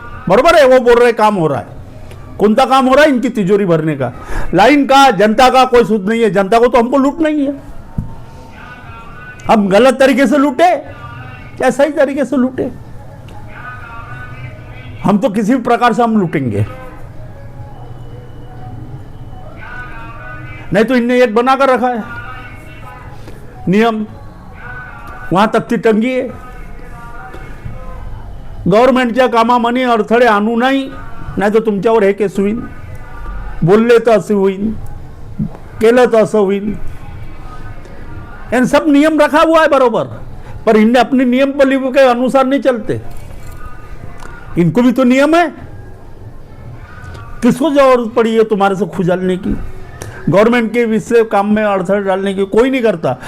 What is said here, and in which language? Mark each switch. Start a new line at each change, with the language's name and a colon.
Hindi: बरोबर है, वो बोल रहे काम हो रहा है। कौन सा काम हो रहा है? इनकी तिजोरी भरने का। लाइन का, जनता का कोई सुध नहीं है। जनता को तो हमको लूटना ही है। हम गलत तरीके से लूटे या सही तरीके से लूटे, हम तो किसी भी प्रकार से हम लूटेंगे। नहीं तो इनने एक बनाकर रखा है नियम, वहां तख्ती टंगी है,
Marathi: गव्हर्नमेंटच्या कामामध्ये अडथळे आणू नाही तर तुमच्यावर हे केस होईल, बोलले तर असं होईल, केलं तर असं होईल।
Hindi: इन सब नियम रखा हुआ है बरोबर, पर इनने अपने नियम के अनुसार नहीं चलते। इनको भी तो नियम है। किसको जरूरत पड़ी है तुम्हारे से खुजालने की? गवर्नमेंट के विषय काम में अड़थड़े डालने की कोई नहीं करता।